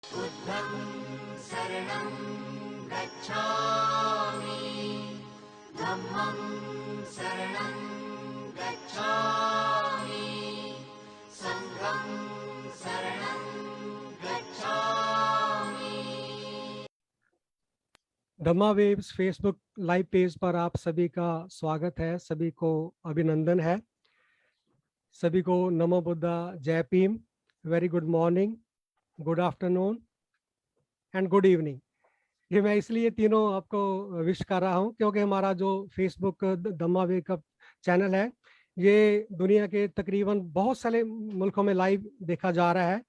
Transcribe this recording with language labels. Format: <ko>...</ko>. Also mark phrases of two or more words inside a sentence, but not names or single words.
<pi>बुद्धं शरणं गच्छामि, धम्मं शरणं गच्छामि, संघं शरणं गच्छामि।</pi> <hi>धम्मा वेव्स</hi> <en>Facebook live page</en> <hi>पर आप सभी का स्वागत है, सभी को अभिनंदन है, सभी को नमो बुद्धा, जय भीम,</hi> <en>very good morning, good afternoon and good evening.</en> <hi>ये मैं इसलिए तीनों आपको विश कर रहा हूँ क्योंकि हमारा जो फेसबुक धम्मा वेव का चैनल है ये दुनिया के तकरीबन बहुत सारे मुल्कों में लाइव देखा जा रहा है।</hi>